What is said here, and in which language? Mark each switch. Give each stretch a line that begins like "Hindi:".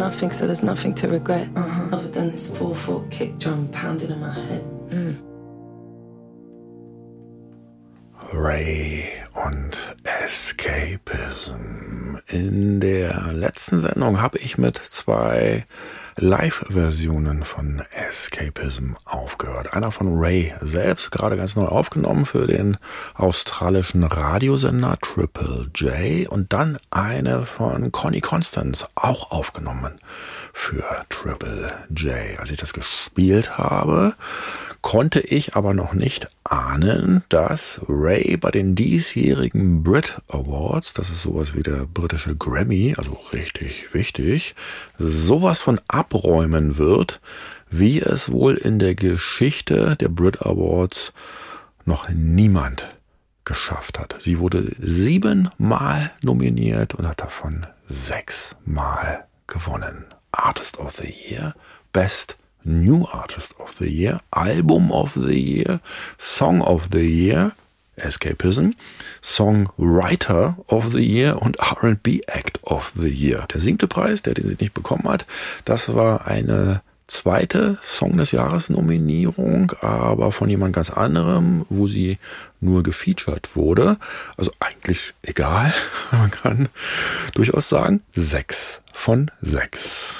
English: So there's nothing to regret, other than this 4/4 kick drum pounding in my head.
German: Ray und Escapism. In der letzten Sendung habe ich mit zwei Live-Versionen von Escapism aufgehört. Einer von Ray selbst, gerade ganz neu aufgenommen für den australischen Radiosender Triple J. Und dann eine von Connie Constance, auch aufgenommen für Triple J. Als ich das gespielt habe, konnte ich aber noch nicht ahnen, dass Ray bei den diesjährigen Brit Awards, das ist sowas wie der britische Grammy, also richtig wichtig, sowas von abräumen wird, wie es wohl in der Geschichte der Brit Awards noch niemand geschafft hat. Sie wurde 7-mal nominiert und hat davon 6-mal gewonnen. Artist of the Year, Best New Artist of the Year, Album of the Year, Song of the Year, Escapism, Songwriter of the Year und R&B Act of the Year. Der 7. Preis, der den sie nicht bekommen hat, das war eine 2. Song des Jahres Nominierung, aber von jemand ganz anderem, wo sie nur gefeatured wurde. Also eigentlich egal, man kann durchaus sagen, 6 von 6.